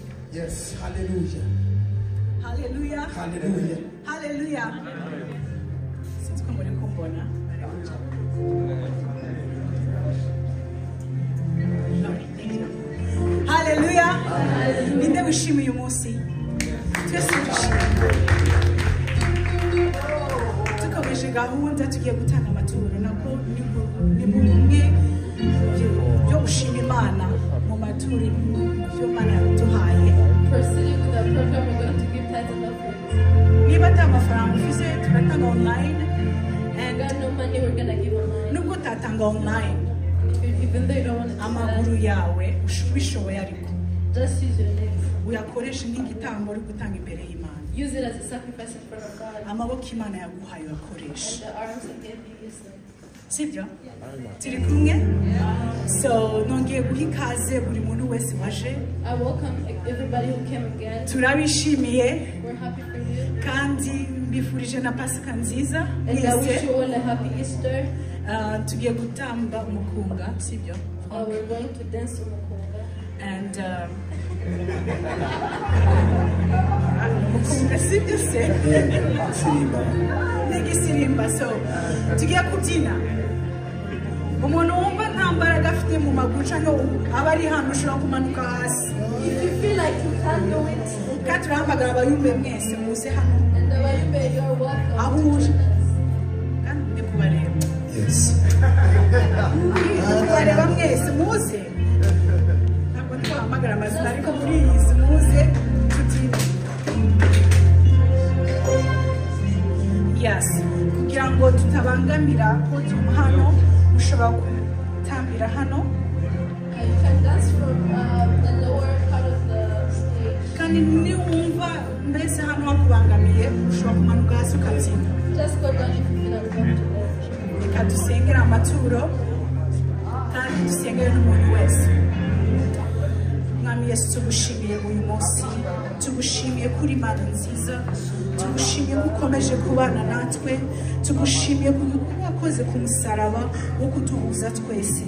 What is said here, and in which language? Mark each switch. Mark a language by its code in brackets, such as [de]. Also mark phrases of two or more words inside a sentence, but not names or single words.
[en] Yes, hallelujah. Hallelujah. Hallelujah. Hallelujah. Since come on, [rw] kumbona. Hallelujah. Ninde wishimiye uyu munsi? Twese dushimye. Tukomeje gahunda tugiye gutanga amaturo nako ni bumwe byo gushima Imana mu maturo byo Imana yaduhaye. [en] Proceeding with the program, we're going to give tithes and offerings. [rw] Niba ata mafaranga ufise turatanga [en] online and Got no money, we're going to give online. [rw] nubwo utatanga online [en] Even though you don't want to do [rw] amaguru [en] that, [rw] yawe ubishoboye ariko [en] just use your legs. [rw] uyakoresha nk'igitambo uri gutanga imbere y'Imana. [en] Use it as a sacrifice in front of God. [rw] Amaboko Imana yaguhaye [en] And [rw] uyakoresha. [en] the arms that gave you, use them. [rw] Sibyo? Turi kumwe? So nongeye guha ikaze buri muntu wese waje. [en] I welcome everybody who came again. [rw] Turabishimiye [en] We're happy for you. [rw] kandi mbifurije na Pasika nziza. [en] And I wish [rw] Mwese [en] you all a happy Easter. [rw] tugiye gutamba umukunga, sibyo? [en] We're going to dance to Mukunga. [rw] And umukunga sibyo se? N'igisirimba. So tugiye kubyina. Umuntu wumva nta mbaraga afite mu maguru cyangwa aba ari hano ushobora kumanuka hasi. [en] If you feel like you can't do it, [rw] Kandi turahamagara abayumbe mwese muze hano [en] and the Wayumbe, you're welcome. [rw] aho [en] to [rw] uje. [en] join us. [rw] Kandi ndi kubareba. [en] Yes. [rw] Ndi kubareba mwese muze. Ntabwo twahamagara amazina ariko muri izi muze tubyine. [en] Yes. [rw] Kugira ngo tutabangamira podium hano ushobora gutambira hano. [en] You can dance from the lower part of the stage. [rw] Kandi niwumva mbese hano hakubangamiye ushobora kumanuka hasi ukabyina. [en] Just go down if you feel uncomfortable. [rw] Reka dusengere amaturo kandi dusengere n'umuntu wese. Mwami Yesu tugushimiye uyu munsi, tugushimiye kuri Imana nziza, tugushimiye ko ukomeje kubana natwe, tugushimiye ko wakoze ku musaraba wo kuduhuza twese.